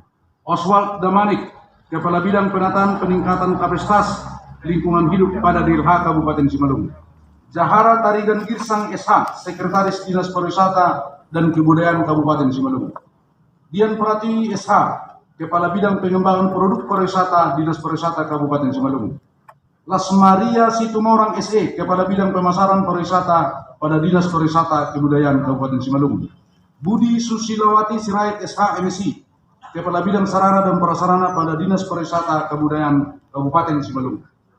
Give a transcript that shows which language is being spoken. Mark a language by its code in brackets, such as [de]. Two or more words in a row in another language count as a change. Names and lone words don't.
[id] Oswald Damanik, Kepala Bidang Penataan Peningkatan Kapasitas Lingkungan Hidup pada DLH Kabupaten Simalungun. Jahara Tarigan Girsang SH, Sekretaris Dinas Pariwisata dan Kebudayaan Kabupaten Simalungun. Dian Pratiwi SH, Kepala Bidang Pengembangan Produk Pariwisata Dinas Pariwisata Kabupaten Simalungun. Lasmaria Situmorang SE, Kepala Bidang Pemasaran Pariwisata pada Dinas Pariwisata Kebudayaan Kabupaten Simalungun. Budi Susilawati Sirait SH MSI, Kepala Bidang Sarana dan Prasarana pada Dinas Pariwisata Kebudayaan Kabupaten Simalungun.